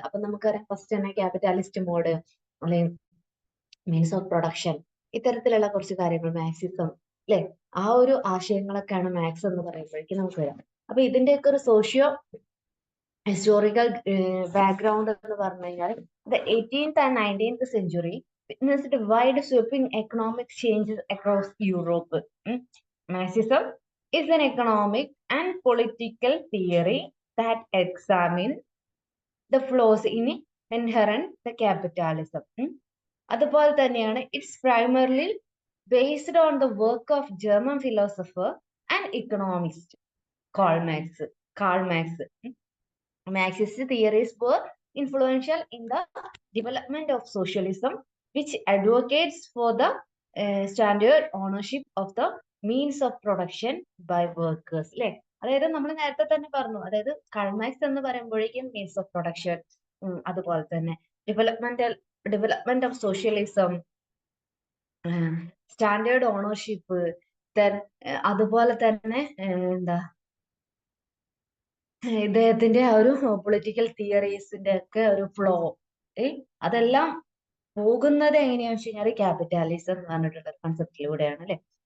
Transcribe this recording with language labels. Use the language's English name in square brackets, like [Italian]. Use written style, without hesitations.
[Malayalam] അപ്പൊ നമുക്കറിയാം, ഫസ്റ്റ് തന്നെ ക്യാപിറ്റാലിസ്റ്റ് മോഡ് അല്ലെങ്കിൽ മീൻസ് ഓഫ് പ്രൊഡക്ഷൻ, ഇത്തരത്തിലുള്ള കുറച്ച് കാര്യങ്ങൾ, മാക്സിസം അല്ലെ, ആ ഒരു ആശയങ്ങളൊക്കെയാണ് മാക്സ് എന്ന് പറയുമ്പോഴേക്കും നമുക്ക് വരാം. അപ്പൊ ഇതിന്റെയൊക്കെ ഒരു സോഷ്യോ ഹിസ്റ്റോറിക്കൽ ബാക്ക്ഗ്രൗണ്ട് എന്ന് പറഞ്ഞു കഴിഞ്ഞാൽ, [English] the 18th and 19th century witnessed wide sweeping economic changes across Europe. Marxism is an economic and political theory that examines the flaws in inherent the capitalism. [Malayalam] അതുപോലെ തന്നെയാണ് [English] It's primarily based on the work of German philosopher and economist Karl Marx. Marxist theories were influential in the development of socialism, which advocates for the standard ownership of the means of production by workers. [Malayalam] അല്ലെ, അതായത് നമ്മൾ നേരത്തെ തന്നെ പറഞ്ഞു, അതായത് Karl Marx എന്ന് പറയുമ്പോഴേക്കും means of production, അതുപോലെ തന്നെ development of socialism, standard ownership, അതുപോലെ തന്നെ എന്താ ഇദ്ദേഹത്തിന്റെ ആ ഒരു പൊളിറ്റിക്കൽ തിയറീസിന്റെ ഒക്കെ ഒരു ഫ്ലോ, അതെല്ലാം പോകുന്നത് എങ്ങനെയാണെന്ന് വെച്ച് കഴിഞ്ഞാൽ ക്യാപിറ്റാലിസം എന്ന് പറഞ്ഞിട്ടുള്ള കൺസെപ്റ്റിലൂടെയാണ് അല്ലെ.